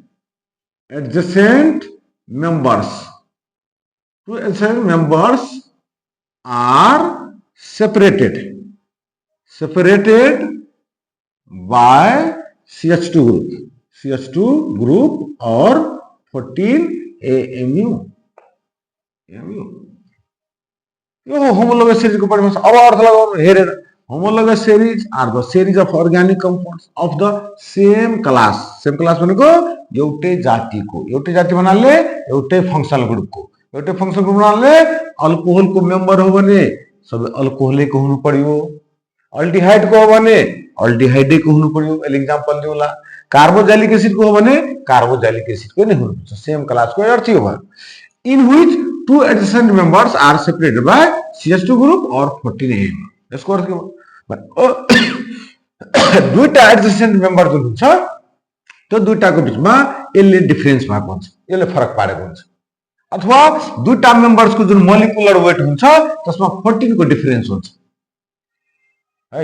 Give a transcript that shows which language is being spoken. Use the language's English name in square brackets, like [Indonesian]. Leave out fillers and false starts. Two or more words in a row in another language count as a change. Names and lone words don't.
[English] members are separated by CH2 group or 14 AMU। [Nepali] यो होमोलोगस सीरीज को परिभाषा। अब अर्थ लगाउनु हेरेर [English] homologous series are the series of organic compounds of the same class. same class [Nepali] भनेको एउटै जातिको। एउटै जाति भन्नाले एउटै [English] functional groupको। [Nepali] एउटै [English] functional group [Nepali] भन्नाले अल्कोहल को मेंबर हो भने सबै अल्कोहलैको हुनु पर्यो। अल्डिहाइड को हो भने अल्डिहाइडैको हुनु पर्यो। एग्जाम्पल दिउँला। [English] carboxylic acid [Nepali] को हो भने [English] carboxylic acid [Nepali] को नै हुनु पर्छ। [English] same class [Nepali] को अर्थ यो भयो। [English] in which two adjacent members are separated by CH2 group or 14 AMU। [Nepali] यसको अर्थ के भयो? दुईटा [English] adjacent member [Nepali] जुन हुन्छ त्यो दुईटाको बीचमा यसले डिफरेन्स भएको हुन्छ, यसले फरक पारेको हुन्छ। अथवा दुईटा मेंबर्स को जुन [English] molecular weight [Nepali] हुन्छ त्यसमा 14 को डिफरेन्स हुन्छ है।